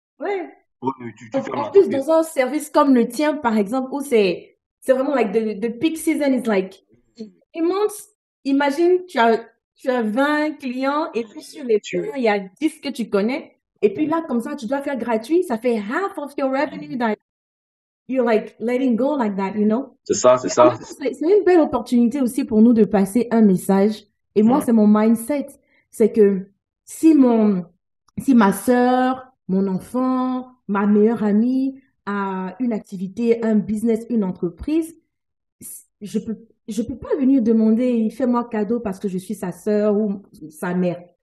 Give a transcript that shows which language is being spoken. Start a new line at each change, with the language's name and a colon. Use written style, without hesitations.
French: Ouais. Tu fermes En plus, l'entreprise. dans un service comme le tien, par exemple, où c'est vraiment
English: like the peak season is like immense.
French: Imagine, tu as 20 clients et puis sur les 20, il y a 10 que tu connais. Et puis là, comme ça, tu dois faire gratuit. Ça fait
English: half of your revenue that you're like letting go like that, you know?
French: C'est ça. C'est une belle opportunité aussi pour nous de passer un message. Et moi, c'est mon mindset. C'est que si ma sœur, mon enfant, ma meilleure amie a une activité, un business, une entreprise, je peux pas venir demander, fais-moi cadeau parce que je suis sa sœur ou sa mère.